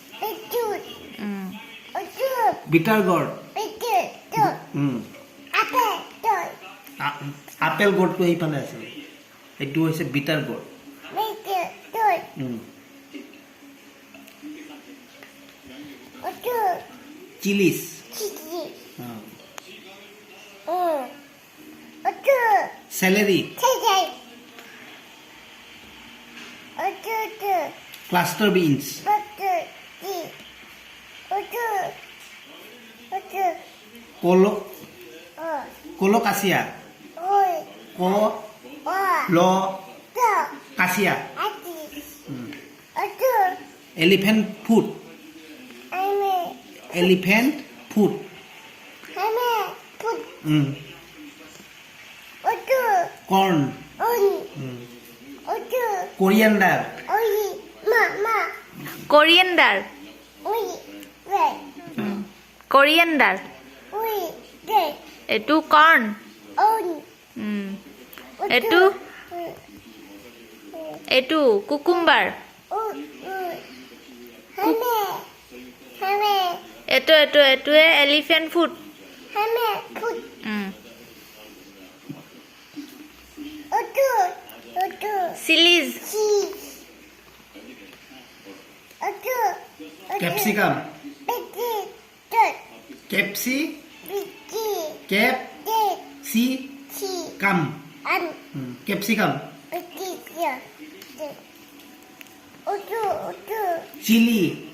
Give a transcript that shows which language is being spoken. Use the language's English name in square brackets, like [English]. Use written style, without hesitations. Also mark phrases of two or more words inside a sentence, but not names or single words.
[English] bitter gourd apple gourdটো [Assamese] এইফালে আছে এইটো হৈছে [English] bitter gourd chilies celery cluster beans colocasia colocasia elephant food corn coriander coriander এটো corn এটো cucumber এটোৱে elephant food chilies capsicum chili